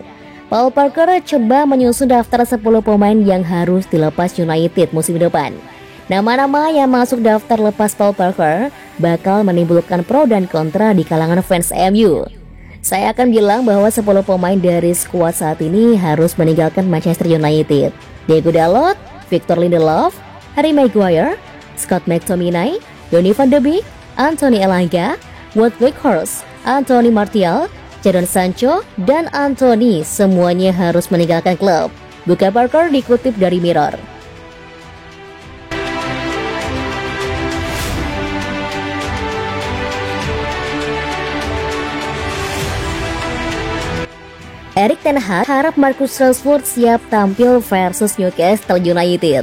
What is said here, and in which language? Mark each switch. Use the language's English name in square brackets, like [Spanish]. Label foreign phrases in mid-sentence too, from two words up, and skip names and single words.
[Indonesian] Paul Parker coba menyusun daftar 10 pemain yang harus dilepas United musim depan. Nama-nama yang masuk daftar lepas Paul Parker bakal menimbulkan pro dan kontra di kalangan fans MU. Saya akan bilang bahwa 10 pemain dari skuad saat ini harus meninggalkan Manchester United. Diego Dalot, Victor Lindelof, Harry Maguire, Scott McTominay, Donny van de Beek, Anthony Elanga, Wout Weghorst, Anthony Martial, Jadon Sancho, dan Anthony semuanya harus meninggalkan klub. Buka Parker dikutip dari Mirror. Erik ten Hag harap Marcus Rashford siap tampil versus Newcastle United.